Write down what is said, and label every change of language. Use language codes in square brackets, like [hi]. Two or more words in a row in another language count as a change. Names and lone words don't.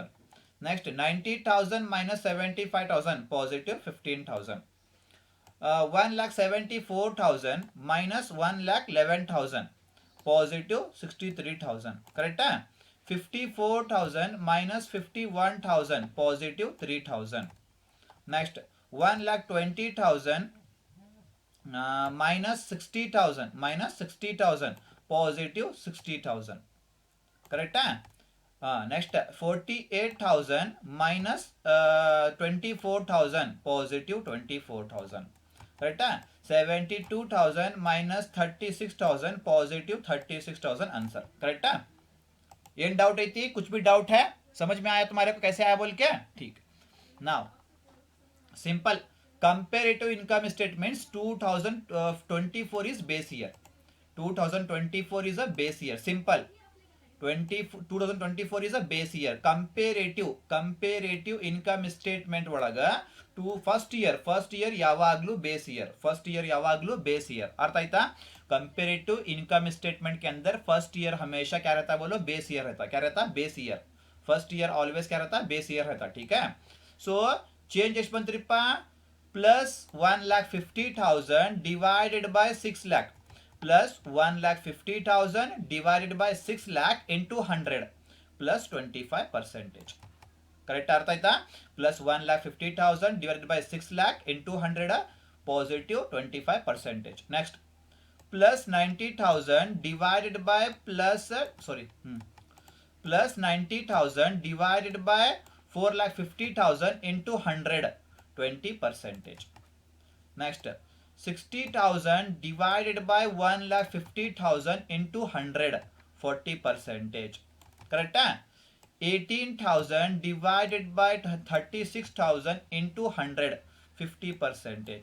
[en] next 90,000 minus 75,000 positive 15,000. 1,74,000 minus 1,11,000 positive 63,000 correct है. 54,000 minus 51,000 positive 3,000. Next 1,20,000 minus 60,000 positive 60,000 correct है. Next 48,000 minus 24,000 positive 24,000 correct है. 72,000 minus 36,000 positive 36,000 answer correct है. [hi] ये डाउट आई थी, कुछ भी डाउट है समझ में आया तुम्हारे को कैसे आया बोल के? ठीक. [en] now simple comparative income statements 2024 is base year, 2024 is a base year. simple 2024 is a base year. comparative income statement ಒಳಗ first year ಯಾವಾಗಲೂ base year, first year ಯಾವಾಗಲೂ base year. [kn] ಅರ್ಥ ಆಯ್ತಾ? [en] comparative income statement [hi] के अंदर [en] first year [hi] हमेशा क्या रहता है बोलो? [en] base year [hi] रहता. क्या रहता? [en] base year. first year always [hi] क्या रहता? [en] base year [hi] रहता. ठीक है. [en] so change [kn] ಎಷ್ಟು ಬಂತ್ರಿಪ್ಪ? [en] plus 1,50,000 divided by 6 lakh plus 1,50,000 divided by 6 lakh into 100 plus 25%. correct [kn] ಅರ್ಥ ಆಯ್ತಾ? [en] plus 1,50,000 divided by 6 lakh into 100 positive 25%. next plus 90,000 divided by plus 90,000 divided by 4,50,000 into 100 20%. next 60,000 divided by 1,50,000 into 100 40%. correct है. 18,000 divided by 36,000 into 100 50%.